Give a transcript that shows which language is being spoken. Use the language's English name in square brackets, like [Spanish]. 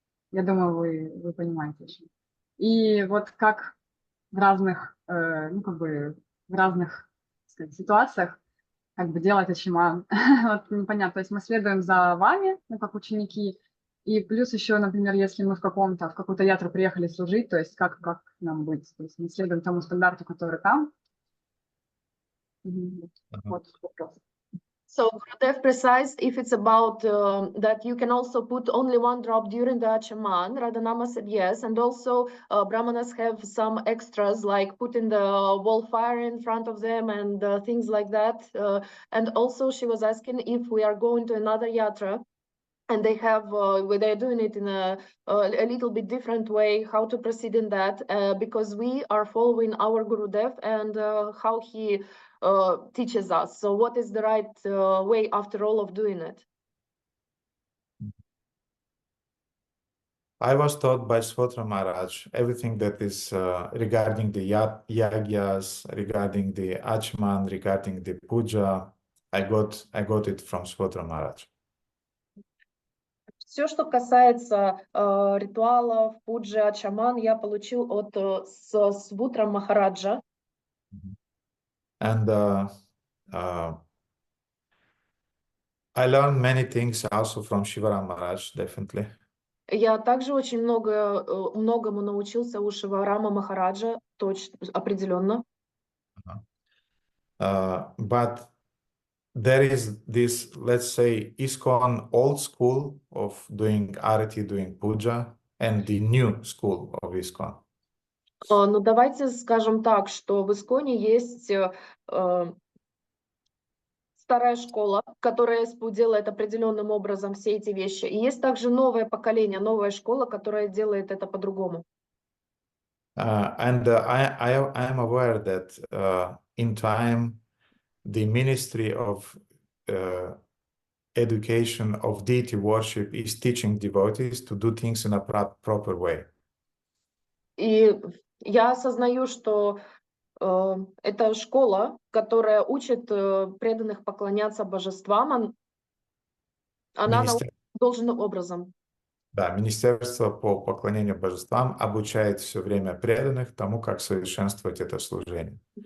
[Russian] Я думаю, вы понимаете. И вот как в разных, в разных, так сказать, ситуациях делать ачиман. Вот непонятно. То есть мы следуем за вами, как ученики, и плюс еще, например, если мы в какую-то ятру приехали служить, то есть как нам быть? То есть мы следуем тому стандарту, который там. Вот вопрос. [English] So Gurudev precise if it's about that you can also put only 1 drop during the Achaman. Radhanama said yes, and also Brahmanas have some extras like putting the wall fire in front of them and things like that. And also she was asking if we are going to another yatra and they have they're doing it in a little bit different way, how to proceed in that, because we are following our Gurudev and how he teaches us. So what is the right way after all of doing it? I was taught by Svotra Maharaj everything that is regarding the yagyas, regarding the achman, regarding the puja. I got it from Svotra Maharaj. [Russian] Все, что касается ритуалов, пуджи, ачаман, я получил от Свутра Махараджа. [English] And I learned many things also from Shivaram Maharaj, definitely. [Russian] Я также очень многому научился у Шиварама Махараджа, точно, определенно. [English] But there is this, let's say, ISKCON old school of doing arati, doing puja, and the new school of ISKCON. [Russian] Но давайте скажем так, что в Исконе есть старая школа, которая делает определенным образом все эти вещи. И есть также новое поколение, новая школа, которая делает это по-другому. [English] And I am aware that in time the ministry of education of deity worship is teaching devotees to do things in a proper way. [Russian] И я осознаю, что это школа, которая учит преданных поклоняться божествам, она научит должным образом. Да, Министерство по поклонению божествам обучает все время преданных тому, как совершенствовать это служение.